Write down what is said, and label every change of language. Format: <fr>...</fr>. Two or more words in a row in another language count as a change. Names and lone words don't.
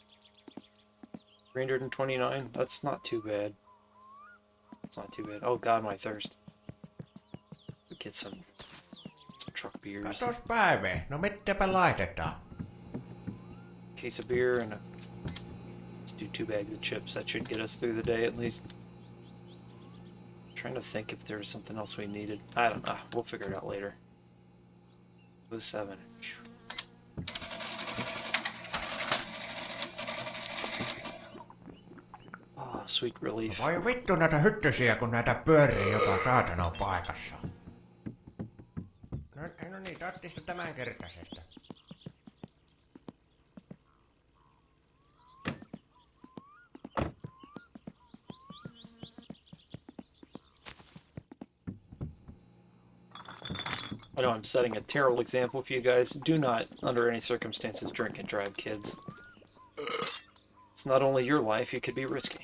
<en>329? That's not too bad. It's not too bad. Oh god, my thirst. We get some truck beers.</en> <fi>Katos päivä, no mitäpä laitetaan?</fi> <en>Case of beer and let's do 2 bags of chips. That should get us through the day at least. I'm trying to think if there's something else we needed. I don't know. We'll figure it out later. 07. Oh, sweet relief.</en> <fi>Voi vittu näitä hyttysiä, kun näitä pyörii joka saatana paikassa. No niin, tattista tämänkertaisesta.</fi> <en>I know I'm setting a terrible example for you guys. Do not, under any circumstances, drink and drive, kids. It's not only your life you could be risking.</en>